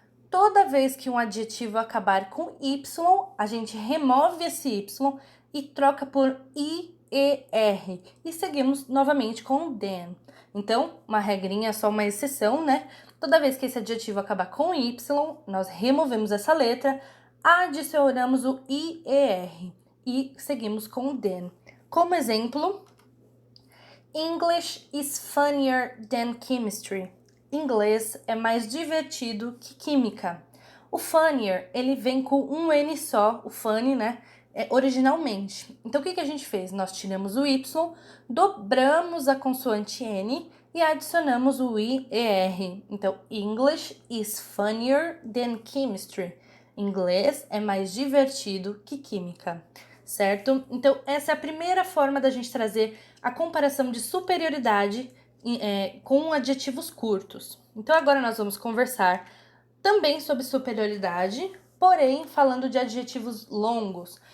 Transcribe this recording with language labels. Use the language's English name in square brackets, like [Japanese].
[Portuguese] Toda vez que um adjetivo acabar com Y, a gente remove esse Y e troca por IER. E seguimos novamente com o than. Então, uma regrinha, só uma exceção, né? Toda vez que esse adjetivo acabar com Y, nós removemos essa letra, adicionamos o IER e seguimos com o than. Como exemplo, [English] English is funnier than chemistry. [Portuguese] Inglês é mais divertido que química. O funnier, ele vem com um N só, o funny, né? Originalmente. Então, o que a gente fez? Nós tiramos o Y, dobramos a consoante N e adicionamos o IER. Então, [English] English is funnier than chemistry. [Portuguese] Inglês é mais divertido que química, certo? Então, essa é a primeira forma da gente trazer a comparação de superioridade com adjetivos curtos. Então, agora nós vamos conversar também sobre superioridade, porém falando de adjetivos longos.